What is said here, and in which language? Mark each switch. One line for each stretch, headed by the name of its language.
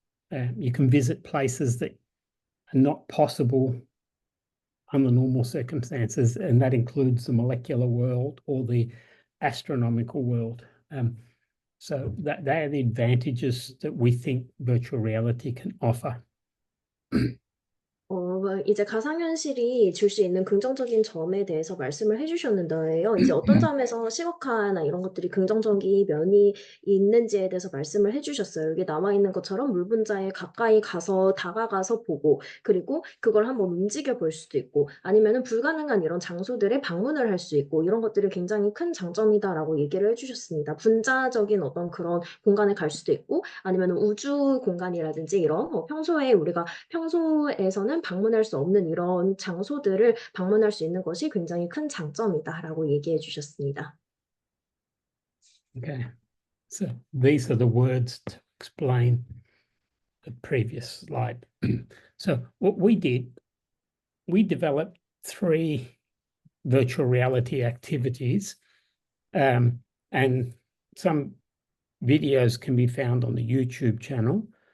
English: You can visit places that are not possible under normal circumstances, and that includes the molecular world or the astronomical world. So they are the advantages that we think virtual reality can offer.
Korean: 이제 가상현실이 줄 수 있는 긍정적인 점에 대해서 말씀을 해주셨는데요. 이제 어떤 점에서 시각화나 이런 것들이 긍정적인 면이 있는지에 대해서 말씀을 해주셨어요. 여기 나와 있는 것처럼 물 분자에 가까이 가서 다가가서 보고 그리고 그걸 한번 움직여 볼 수도 있고 아니면은 불가능한 이런 장소들에 방문을 할 수 있고 이런 것들이 굉장히 큰 장점이다라고 얘기를 해주셨습니다. 분자적인 어떤 그런 공간에 갈 수도 있고 아니면 우주 공간이라든지 이런 평소에서는 방문할 수 없는 이런 장소들을 방문할 수 있는 것이 굉장히 큰 장점이다라고 얘기해 주셨습니다.
English: Okay, so these are the words to explain the previous slide. So what we did, we developed 3 virtual reality activities, and some videos can be found on the YouTube channel.